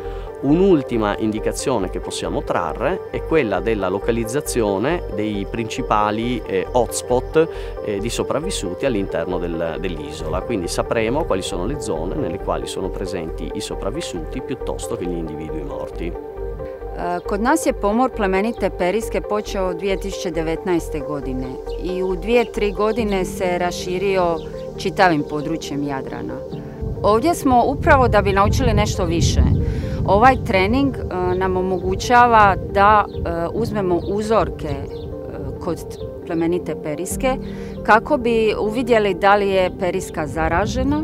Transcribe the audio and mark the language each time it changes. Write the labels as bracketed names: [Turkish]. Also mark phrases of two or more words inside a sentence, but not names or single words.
[Italian] Un'ultima indicazione che possiamo trarre è quella della localizzazione dei principali hotspot di sopravvissuti all'interno dell'isola, quindi sapremo quali sono le zone nelle quali sono presenti i sopravvissuti piuttosto che gli individui morti. [Croatian] Kod nas je pomor plemenite periske počeo 2019. godine i u 2-3 godine se raširio čitavim područjem Jadrana. Ovdje smo upravo da bi naučili nešto više. Ovaj trening nam omogućava da uzmemo uzorke kod plemenite periske kako bi uvidjeli da li je periska zaražena.